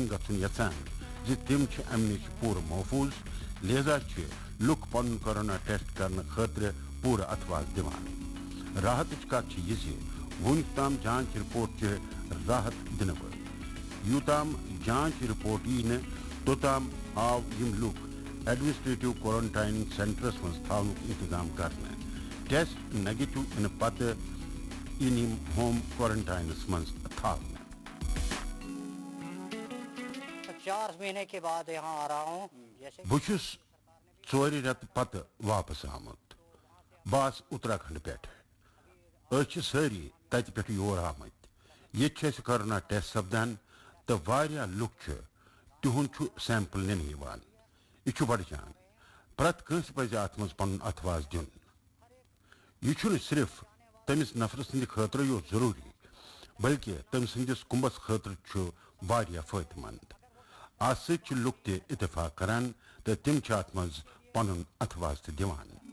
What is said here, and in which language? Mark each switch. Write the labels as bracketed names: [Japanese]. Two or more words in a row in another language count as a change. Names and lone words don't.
[Kashmiri] گژھُن یژھان زِ تِم چھِ امہِ نِش پوٗرٕ محفوٗظ لہذا چھِ لُکھ پنُن کورونا ٹیسٹ کرنہٕ خٲطرٕ پوٗرٕ اتھواس دِوان راحتٕچ کتھ چھِ یہِ زِ وُنیُک تام جانچ رپورٹ چھِ راحت دِنہٕ وٲلۍ یوٗتام جانچ رپورٹ یی نہٕ توٚتام آو یِم لُکھ ایڈمنسٹریٹو کوارنٹائننگ سینٹرس منٛز تھاونُک انتظام کرنہٕ ٹیسٹ نیگیٹو یِنہٕ پتہٕ یِن یِم ہوم کوارنٹائنس منٛز تھاونہٕ [Urdu] 4 مہینے کے بعد یہاں آ رہا ہوں [Kashmiri] بہٕ چھُس 4 رٮ۪تہٕ پتہٕ واپس آمُت بہٕ آس اتراکھنڈ پٮ۪ٹھ أسۍ چھِ سٲری تتہِ پٮ۪ٹھ یور آمٕتۍ ییٚتہِ چھِ اَسہِ کورونا ٹیسٹ سپدان تہٕ واریاہ لُکھ چھِ تِہُنٛد چھُ سیمپل نِنہٕ یِوان یہ چھُ بڑٕ جان پرٛٮ۪تھ کٲنٛسہِ پزِ اتھ منٛز پنُن اتھواس دیُن یہ چھُنہٕ صرف تٔمِس نفرٕ سٕنٛدِ خٲطرٕ یوت ضروٗری بلکہِ تٔمۍ سٕنٛدِس کُمبس خٲطرٕ چھُ واریاہ فٲیدٕ منٛد اتھ سۭتۍ چھِ لُکھ تہِ اتفاق کران تہٕ تِم چھِ اتھ منٛز پنُن اتھواس تہِ دِوان